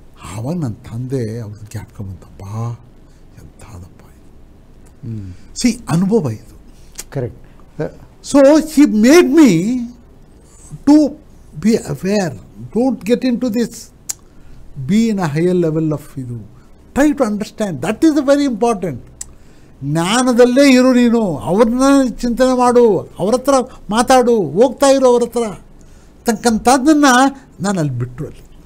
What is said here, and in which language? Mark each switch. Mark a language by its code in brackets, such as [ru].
[kn] ಆವಾಗ ನನ್ನ ತಂದೆ ಅವ್ರದ್ದು ಜ್ಞಾಪಕ ಬಂತಪ್ಪ, ಎಂಥದಪ್ಪ ಇದು, ಅನುಭವ ಇದು. [en] Correct. So he made me to be aware, don't get into this, be in a higher level of [kn] idu, [en] try to understand, that is very important. [kn] ಜ್ಞಾನದಲ್ಲೇ ಇರು ನೀನು, ಅವ್ರನ್ನ ಚಿಂತನೆ ಮಾಡು, ಅವ್ರ ಹತ್ರ ಮಾತಾಡು, ಹೋಗ್ತಾ ಇರು ಅವ್ರ ಹತ್ರ ತಕ್ಕಂಥದ್ದನ್ನು ನಾನು ಅಲ್ಲಿ ಬಿಟ್ಟರು ಅಲ್ಲಿ.